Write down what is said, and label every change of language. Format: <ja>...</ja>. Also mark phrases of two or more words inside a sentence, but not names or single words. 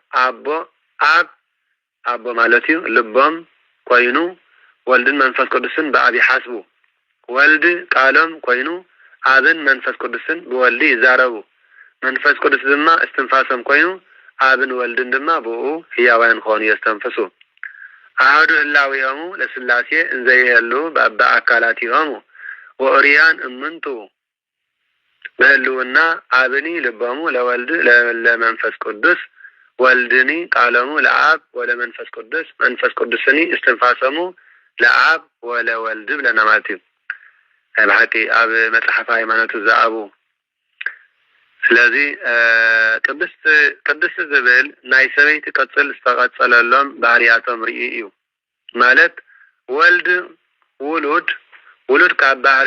<ti>አቦ ማለት እዩ ልቦም ኮይኑ ወልድን መንፈስ ቅዱስን በአብ ይሓስቡ ወልድ ቃሎም ኮይኑ አብን መንፈስ ቅዱስን ብወልድ ይዛረቡ መንፈስ ቅዱስ ድማ እስትንፋሶም ኮይኑ አብን ወልድን ድማ ብኡ ህያዋን ኾኑ የስተንፍሱ</ti> <gez>አሐዱ ህላዌሆሙ ለስላሴ እንዘይህሉ በአባ አካላቲሆሙ ወእርያን እምንቱ በህልውና አብኒ ልቦሙ ለወልድ ለመንፈስ ቅዱስ ወልድኒ ቃሎሙ ለአብ ወለመንፈስ ቅዱስ መንፈስ ቅዱስኒ እስትንፋሶሙ ለአብ ወለወልድ</gez> <ti>ብለና ማለት እዩ ብሓቂ ኣብ መጽሓፈ ሃይማኖት ዘአቡ ስለዚ ቅድስት ዝብል ናይ ሰበይቲ ቅጽል ዝተቐጸለሎም ባህርያቶም ርኢ እዩ ማለት ወልድ ውሉድ ካብ ባህሪ</ti>